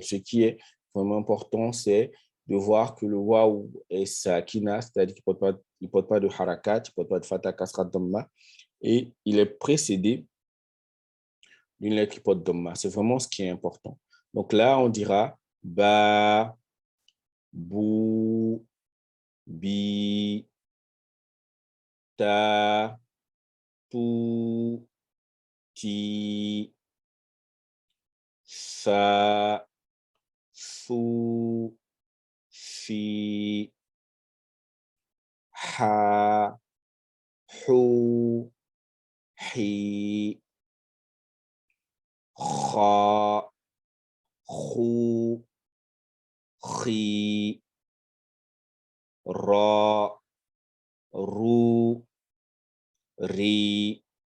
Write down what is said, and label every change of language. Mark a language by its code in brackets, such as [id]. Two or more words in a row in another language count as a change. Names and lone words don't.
[fr] Ce qui est vraiment important, c'est de voir que le waouh est sakina, c'est-à-dire qu'il ne porte pas de harakat, il ne porte pas de [ar] فتحة كسرة ضمة, [fr] et il est précédé d'une lettre qui porte dhamma. C'est vraiment ce qui est important. Donc là, on dira [ar] بَ بُ بِ, تَ تُ تِ, سَ سُ فِ, هَ هُ هِ خَ خُ خِ رَ رُ رِ,